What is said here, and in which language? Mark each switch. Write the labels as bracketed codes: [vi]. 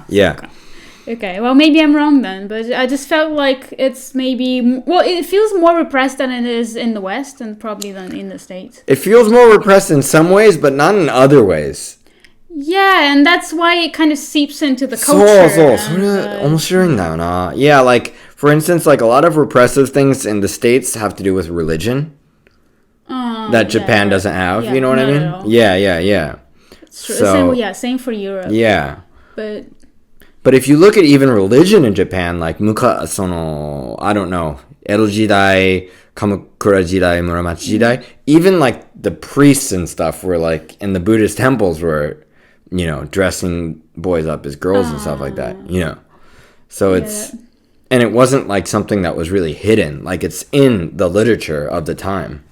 [en] Yeah. Okay, well, maybe I'm wrong then, but I just felt like it's maybe... Well, it feels more repressed than it is in the West and probably than in the States. It feels more repressed in some ways, but not in other ways. Yeah, and that's why it kind of seeps into the culture. [ja] そう、それ面白いんだよな。 [en] Yeah, like, for instance, like a lot of repressive things in the States have to do with religion that Japan doesn't have, you know what I mean? Yeah. It's true. So, same for Europe. Yeah. But if you look at even religion in Japan, like I don't know, Edo 時代, Kamakura 時代, Muramachi 時代, even like the priests and stuff were like, in the Buddhist temples were, dressing boys up as girls and stuff like that, So it's, and it wasn't like something that was really hidden, like it's in the literature of the time.